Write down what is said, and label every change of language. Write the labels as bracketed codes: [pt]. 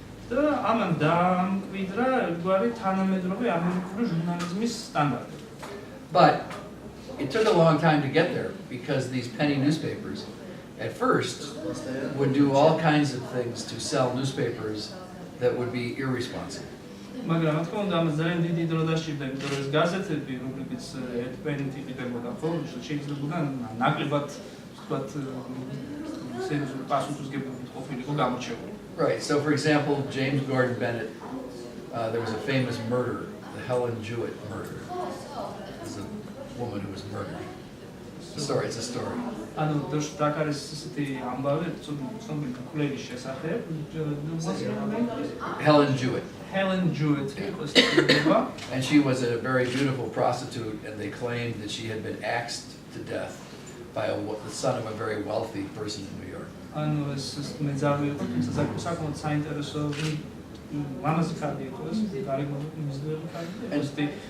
[ka] და ამან დაამკვიდრა ერთგვარი თანამედროვე ამერიკული ჟურნალიზმის სტანდარტები. [en] But it took a long time to get there because these penny newspapers at first would do all kinds of things to sell newspapers that would be irresponsible. [ka] მაგრამ რა თქმა უნდა ამას ძალიან დიდი დრო დასჭირდა, იმიტომ რომ ეს გაზეთები, რომლებიც ერთ პენით იყიდებოდა ხოლმე, შეიძლება ნაკლებად ვთქვათ სერიოზული პასუხისმგებლობით ყოფილიყო გამორჩეული. [en] Right. So, for example, James Gordon Bennett, there was a famous murder, the Helen Jewett murder. There's a woman who was murdered. Sorry, it's a story. [ka] ანუ დაკარეს ისეთი ამბავი, ცნობილი კვლევის შესახებ. [en] Helen Jewett. Helen Jewett. And she was a very beautiful prostitute, and they claimed that she had been axed to death by the son of a very wealthy person in New York. [ka] ანუ ეს მეძავი იყო, თუმცა საკმაოდ საინტერესო ლამაზი ქალი იყო ეს, გარეგნული მიზნული ქალი.